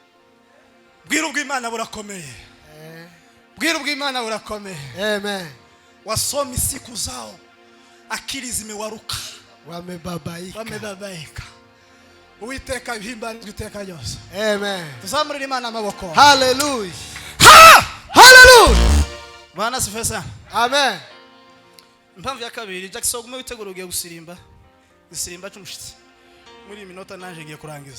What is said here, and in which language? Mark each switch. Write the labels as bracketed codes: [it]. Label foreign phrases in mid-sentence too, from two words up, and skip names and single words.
[rw] Bwira ubw'Imana burakomeye. Bwira ubw'Imana burakomeye. Amen. [sw] wasomi siku zao, akili zimewaruka, wamebabaika. [rw] Uwiteka bihimbarizwe iteka ryose. Amen. Tuzamurire Imana amaboko. Hallelujah. Hallelujah. [sw] Bwana sifiwe sana. Amen. [rw] Impamvu ya kabiri, Jackson gume witegura ugiye gusirimba cy'umushitsi muri minota nanje ngiye kurangiza.